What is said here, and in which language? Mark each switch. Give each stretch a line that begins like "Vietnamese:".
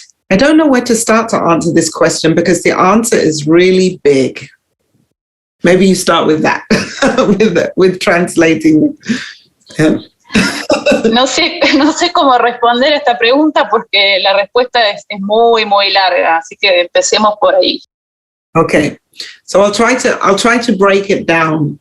English: I don't know where to start to answer this question because the answer is really big. Maybe you start with that, with translating. Yeah.
Spanish: No sé cómo responder a esta pregunta porque la respuesta es muy, muy larga, así que empecemos por ahí.
English: Okay, so I'll try to break it down.